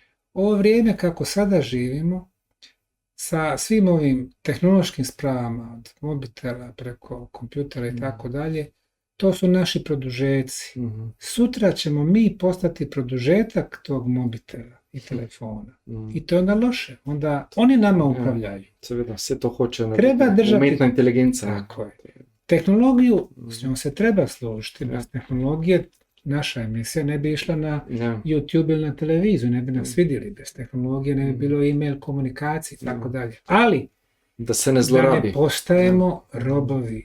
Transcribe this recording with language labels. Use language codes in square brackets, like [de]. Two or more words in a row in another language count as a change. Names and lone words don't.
[bs] Ovo vrijeme kako sada živimo, sa svim ovim tehnološkim spravama, od mobitela preko kompjutera i tako dalje, to su naši produžeci. Sutra ćemo mi postati produžetak tog mobitela i telefona. I to je onda loše. Onda oni nama upravljaju. [sl] Seveda, vse to hoče [bs] Treba držati- [sl] umetna inteligenca. [bs] Tako je. Tehnologiju, s njom se treba služiti. Bez tehnologije naša emisija ne bi išla na [sl] Ja. [bs] YouTube ili na televiziju, ne bi nas vidjeli. Bez tehnologije ne bi bilo e-mail komunikacije i tako dalje. Ali [sl] Da se ne [bs] da [sl] zlorabi. [bs] ne postajemo robovi